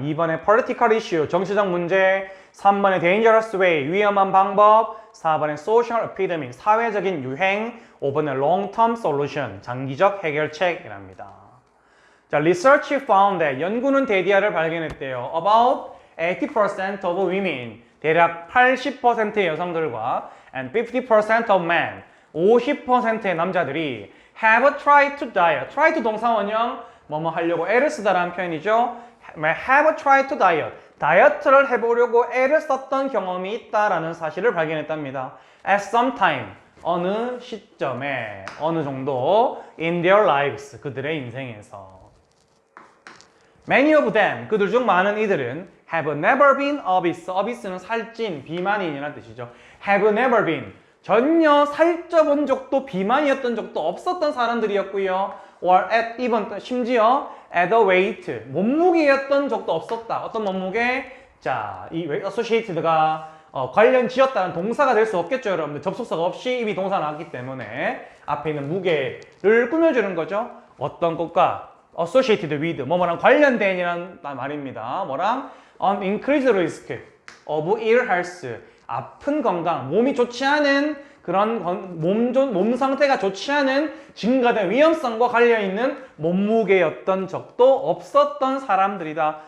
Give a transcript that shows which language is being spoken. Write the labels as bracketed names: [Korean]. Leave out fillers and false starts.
[Korean] 2번에 [English] political issue, [Korean] 정치적 문제. 3번에 [English] dangerous way, [Korean] 위험한 방법. 4번에 [English] social epidemic, [Korean] 사회적인 유행. 5번에 [English] long-term solution, [Korean] 장기적 해결책이랍니다. 자, [English] research found that, [Korean] 연구는 데디아를 발견했대요. [English] About 80% of women, [Korean] 대략 80%의 여성들과 [English] and 50% of men, [Korean] 50%의 남자들이 [English] have tried to diet, try to 동사원형, [Korean] 뭐뭐 하려고 애를 쓰다라는 표현이죠. [English] have tried to diet, [Korean] 다이어트를 해보려고 애를 썼던 경험이 있다라는 사실을 발견했답니다. [English] At some time, [Korean] 어느 시점에, 어느 정도 [English] in their lives, [Korean] 그들의 인생에서. [English] Many of them, [Korean] 그들 중 많은 이들은 [English] have never been obese, [Korean] obese는 살찐, 비만인이라는 뜻이죠. [English] have never been, [Korean] 전혀 살쪄본 적도, 비만이었던 적도 없었던 사람들이었고요. [English] or at even, [Korean] 심지어 [English] at a weight, 몸무게였던 적도 없었다. [Korean] 어떤 몸무게? 자, 이 associated가 관련 지었다는 동사가 될 수 없겠죠, 여러분들. 접속사가 없이 이미 동사가 나왔기 때문에 앞에 있는 무게를 꾸며주는 거죠. 어떤 것과 [English] associated with, [Korean] 뭐뭐랑 관련된이라는 말입니다. 뭐랑 [English] on increased risk of ill health, [Korean] 아픈 건강, 몸이 좋지 않은 그런 몸 상태가 좋지 않은 증가된 위험성과 관련있는 몸무게였던 적도 없었던 사람들이다.